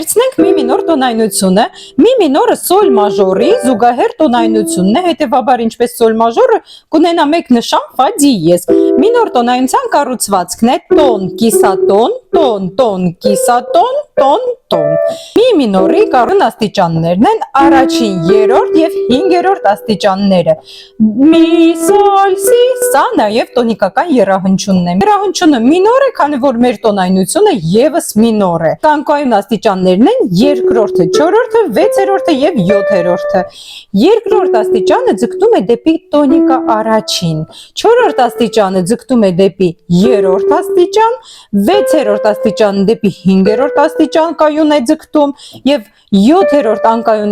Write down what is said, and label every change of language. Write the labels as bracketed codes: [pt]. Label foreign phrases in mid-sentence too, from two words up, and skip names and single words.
[hy] Վերցնենք մի մինոր տոնայնությունը, մի մինորը սոլ մաժորի զուգահեռ տոնայնությունն է, հետևաբար ինչպես սոլ մաժորը կունենա մեկ նշան ֆա դիեզ։ Մինոր տոնայնության կառուցվածքն է տոն, կիսատոն, տոն, տոն, կիսատոն, տոն, տոն։ Մի մինորի կառուն աստիճաններն են առաջին, երրորդ եւ 5-րդ աստիճանները։ Mi, sol, si, սա նաև տոնիկական եռահանչյունն է։ Եռահանչյունը մինոր է, քանի որ մեր տոնայնությունը եւս մինոր է։ Կանկայուն աստիճաններն են երկրորդը, չորրորդը, վեցերորդը եւ յոթերորդը։ Երկրորդ աստիճանը ձգտում է դեպի տոնիկա առաջին, չորրորդ աստիճանը ձգտում է դեպի երրորդ աստիճան, վեցերորդ աստիճանը դեպի 5-րդ աստիճան կայուն է ձգտում եւ յոթերորդ անկայուն